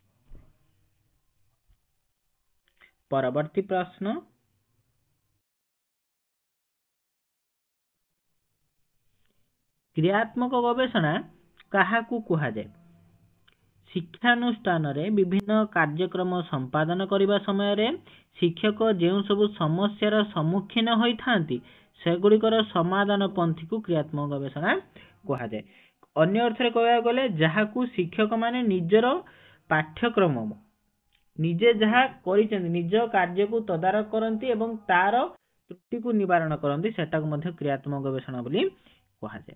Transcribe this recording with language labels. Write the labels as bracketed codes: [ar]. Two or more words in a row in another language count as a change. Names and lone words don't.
[or] ପରବର୍ତ୍ତୀ ପ୍ରଶ୍ନ, କ୍ରିୟାତ୍ମକ ଗବେଷଣା କାହାକୁ କୁହାଯାଏ? ଶିକ୍ଷାନୁଷ୍ଠାନରେ ବିଭିନ୍ନ କାର୍ଯ୍ୟକ୍ରମ ସମ୍ପାଦନ କରିବା সমୟରେ শিক্ষক ଯେଉଁ ସବୁ ସମସ୍ୟାର ସମ୍ମୁଖୀନ ହୋଇଥାନ୍ତି ସେଗୁଡ଼ିକର ସମାଧାନ ପନ୍ଥୀକୁ କ୍ରିୟାତ୍ମକ ଗବେଷଣା କୁହାଯାଏ। ଅନ୍ୟ ଅର୍ଥରେ କହିବାକୁ ଗଲେ ଯାହାକୁ ଶିକ୍ଷକ ମାନେ ନିଜର ପାଠ୍ୟକ୍ରମ ନିଜେ ଯାହା କରିଛନ୍ତି ନିଜ କାର୍ଯ୍ୟକୁ ତଦାରଖ କରନ୍ତି ଏବଂ ତାର ତ୍ରୁଟିକୁ ନିବାରଣ କରନ୍ତି ସେଟାକୁ ମଧ୍ୟ କ୍ରିୟାତ୍ମକ ଗବେଷଣା ବୋଲି କୁହାଯାଏ।